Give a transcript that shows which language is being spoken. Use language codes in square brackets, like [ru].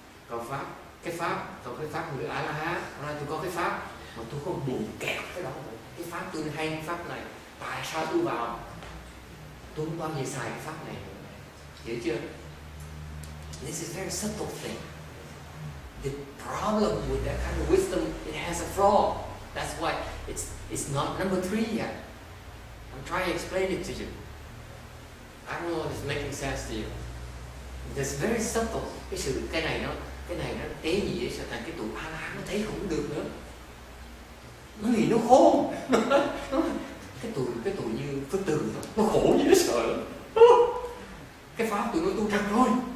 [vi] Còn cái pháp người A La Hán, nói tôi có cái pháp mà tôi không bị kẹt cái đó. Cái pháp tôi hay cái pháp này, tại sao tôi vào? Tôi không bao giờ xài cái pháp này. Hiểu chưa? [en] This is a very subtle thing. The problem with that kind of wisdom, it has a flaw. That's why it's not number 3 yet. I'm trying to explain it to you. I don't know if it's making sense to you. It's very subtle. [vi] Cái này nó tế nhị vậy, sao thành cái tụi A La Hán nó thấy không được nữa. Nó nghĩ nó khôn. cái tụi như Phật tử nó khổ dễ sợ lắm. Cái pháp tụi nó tu trật rồi.